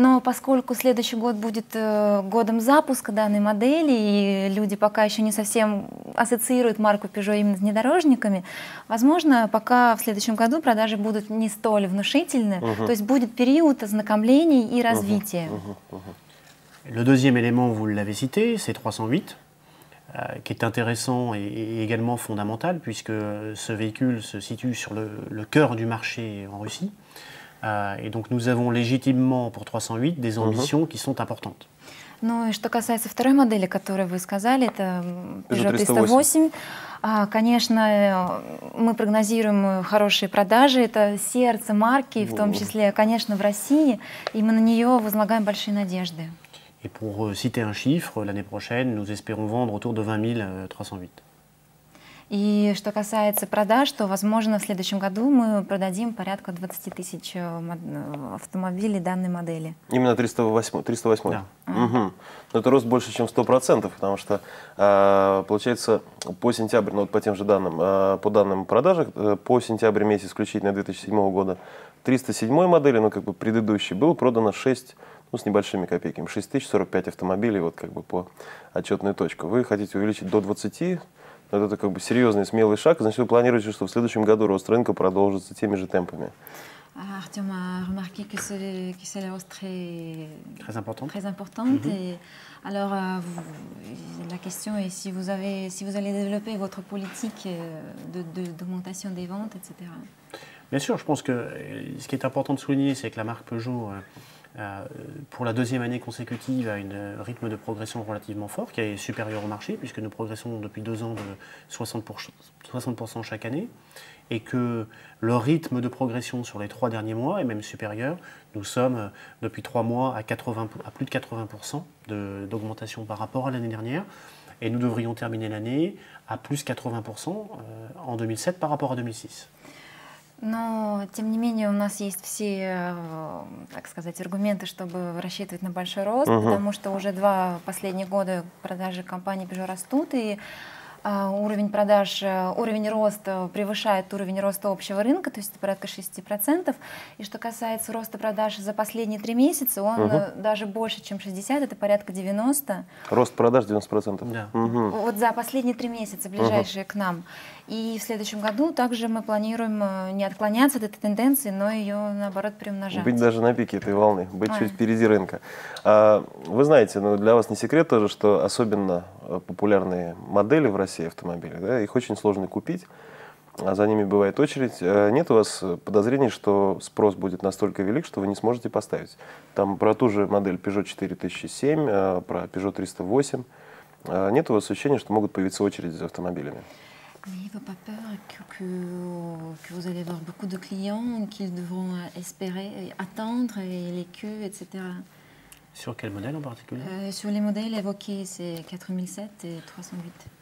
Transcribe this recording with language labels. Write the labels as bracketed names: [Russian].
[Russian] Но поскольку следующий год будет годом запуска данной модели, и люди пока еще не совсем ассоциируют марку Peugeot именно с внедорожниками, возможно, пока в следующем году продажи будут не столь внушительны, то есть будет период ознакомлений и развития. [French] Le deuxième élément, vous l'avez cité, c'est 308. Qui est intéressant et également fondamental puisque ce véhicule se situe sur le cœur du marché en Russie. Et donc nous avons légitimement pour 308 des ambitions qui sont importantes. [Russian] Ну и что касается второй модели, которую вы сказали, это Peugeot 308. Конечно, мы прогнозируем хорошие продажи, это сердце марки, в том числе, конечно, в России, и мы на нее возлагаем большие надежды. [French] Et pour citer un chiffre, l'année prochaine, nous espérons vendre autour de 20 308. [Russian] И что касается продаж, то, возможно, в следующем году мы продадим порядка 20 тысяч автомобилей данной модели. Именно 308? 308. Да. Угу. Это рост больше, чем 100%, потому что, получается, по сентябрю, ну, вот по тем же данным, по данным продажах, по сентябрь месяц исключительно 2007 года, 307 модели, ну, как бы предыдущей, было продано 6, ну, с небольшими копейками, 6045 автомобилей, вот как бы по отчетной точке. Вы хотите увеличить до 20, но это как бы серьезный, смелый шаг, значит, вы планируете, что в следующем году рост рынка продолжится теми же темпами. [French] Artyom a remarqué que c'est la hausse Très importante. très importante. Et alors, la question est si vous allez développer votre politique d'augmentation des ventes, etc. Bien sûr, je pense que ce qui est important de souligner, c'est que la marque Peugeot, pour la deuxième année consécutive, a un rythme de progression relativement fort, qui est supérieur au marché, puisque nous progressons depuis 2 ans de 60% chaque année, et que le rythme de progression sur les 3 derniers mois est même supérieur. Nous sommes depuis 3 mois à plus de 80% d'augmentation par rapport à l'année dernière, et nous devrions terminer l'année à plus 80% en 2007 par rapport à 2006. [Russian] Но, тем не менее, у нас есть все, так сказать, аргументы, чтобы рассчитывать на большой рост, потому что уже 2 последних года продажи компании Peugeot растут, и уровень продаж, уровень роста превышает уровень роста общего рынка, то есть это порядка 60%. И что касается роста продаж за последние 3 месяца, он даже больше, чем 60%, это порядка 90%. Рост продаж 90%? Да. Вот за последние 3 месяца, ближайшие к нам. И в следующем году также мы планируем не отклоняться от этой тенденции, но ее, наоборот, приумножать. Быть даже на пике этой волны, быть чуть впереди рынка. Вы знаете, ну, для вас не секрет тоже, что особенно популярные модели в России автомобилей, да, их очень сложно купить, а за ними бывает очередь. Нет у вас подозрений, что спрос будет настолько велик, что вы не сможете поставить? Там про ту же модель Peugeot 4007, про Peugeot 308. Нет у вас ощущения, что могут появиться очереди за автомобилями? [French] N'ayez pas peur que vous allez avoir beaucoup de clients, qu'ils devront espérer, attendre, et les queues, etc. Sur quel modèle en particulier? Sur les modèles évoqués, c'est 4007 et 308.